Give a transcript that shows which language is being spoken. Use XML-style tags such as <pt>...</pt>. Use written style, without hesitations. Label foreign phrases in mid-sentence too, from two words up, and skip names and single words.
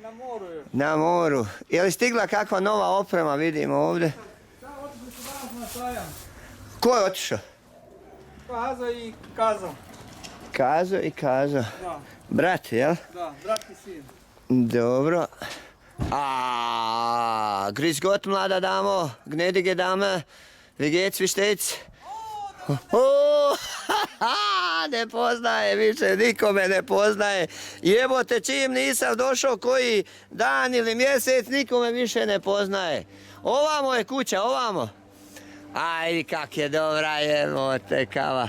<hr>Na moru je. Na moru. Je li stigla kakva nova oprema, vidimo ovdje? Da, otišli su danas na sajam. Ko je otišao? Kazo i Kazo. Kazo i Kazo. Da, Brat, jel? da, brat i sin. Dobro.</hr> <de>Grüß Gott,</de> <hr>mlada damo,</hr> <de>gnädige Dame, wie geht's, wie steht's?</de> <hr>Ne poznaje više, nikome ne poznaje. Jebote, čim nisam došao koji dan ili mjesec, nikome više ne poznaje. Ovamo je kuća, ovamo. Aj, kak je dobra, jebote, kava.</hr>